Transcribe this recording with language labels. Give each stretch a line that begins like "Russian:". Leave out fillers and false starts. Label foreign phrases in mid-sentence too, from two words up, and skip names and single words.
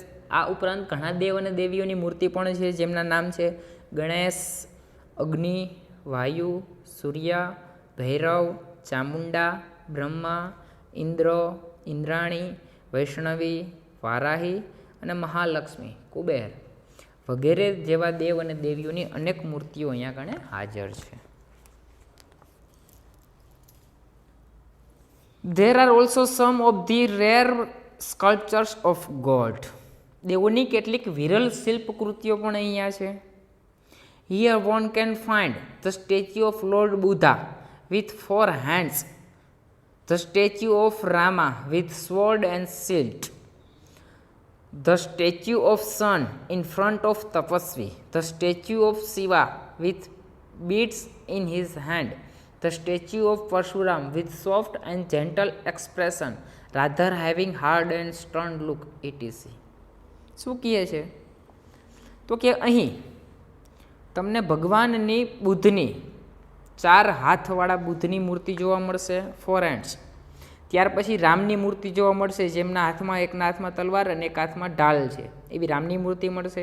Gujarati: આ ઉપરાંત ઘણા દેવ અને દેવીઓની મૂર્તિ પણ છે જેમના નામ છે ગણેશ, અગ્નિ, વાયુ, સૂર્ય, ભૈરવ, ચામુંડા, બ્રહ્મા, ઇન્દ્ર, ઇન્દ્રાણી, વૈષ્ણવી, વારાહી અને મહાલક્ષ્મી, કુબેર વગેરે જેવા દેવ અને દેવીઓની અનેક મૂર્તિઓ અહીંયા કણે હાજર છે.
English: There are also some of the rare sculptures of God.
Gujarati: દેવોની કેટલીક વિરલ શિલ્પકૃતિઓ પણ અહીંયા છે.
English: Here one can find the statue of Lord Buddha with 4 hands, the statue of Rama with sword and shield, the statue of sun in front of Tapasvi, the statue of Shiva with beads in his hand, the statue of Parshuram with soft and gentle expression rather having hard and stern look, etc.
Gujarati: શું કહે છે? તો કે અહીં તમને ભગવાનની બુદ્ધની 4 હાથવાળા બુદ્ધની મૂર્તિ જોવા મળશે,
English: 4 hands.
Gujarati: ત્યાર પછી રામની મૂર્તિ જોવા મળશે જેમના હાથમાં એકના હાથમાં તલવાર અને એક હાથમાં ઢાલ છે એવી રામની મૂર્તિ મળશે.